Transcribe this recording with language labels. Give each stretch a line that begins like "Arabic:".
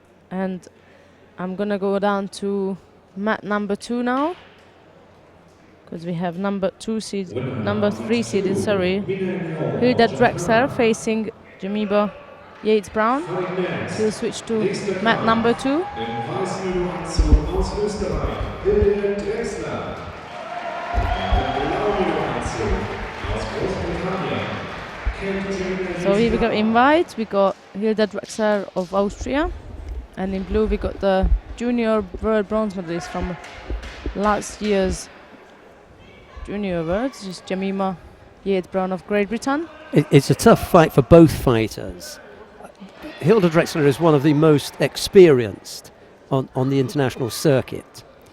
English: And I'm gonna go down to mat number 2 now, because we have number 3 seeded, sorry, Hilda Drexler facing Jamiba Yates Brown. We'll switch to mat number 2.
German: Im weißen Judo-Anzug aus Österreich, Hilde Drexler. Im blauen Judo-Anzug aus Großbritannien, Katie.
English: So here we got invite, we got Hilda Drexler of Austria, and in blue we got the junior world bronze medalist from last year's junior worlds, which is Jemima Yates Brown of Great Britain. It's a tough fight for both fighters. Hilda Drexler is one of the most experienced on the international circuit.